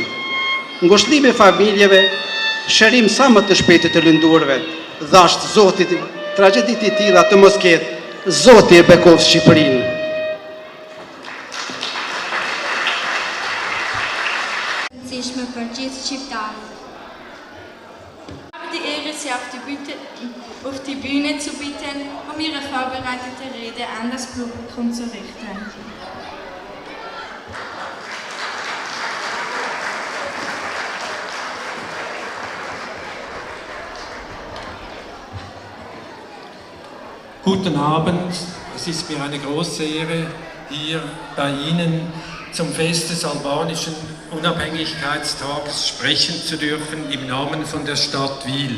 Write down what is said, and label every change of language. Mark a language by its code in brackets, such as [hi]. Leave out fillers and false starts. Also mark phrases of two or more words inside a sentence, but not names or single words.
[sq] Ngushëllime familjeve, shërim sa më të shpejtë të lëndurve, dhasht Zotit, tragjedit I tilla të mos ketë, Zoti e bekov Shqipërinë. Rëndësishme për gjithë shqiptarët. [de] Die Ehre, Sie auf die Bühne zu bitten, Ihre vorbereitete Rede an das Publikum zu richten. Guten Abend, es ist mir eine große Ehre, hier bei Ihnen zum Fest des albanischen Unabhängigkeitstages sprechen zu dürfen im Namen von der Stadt Wil.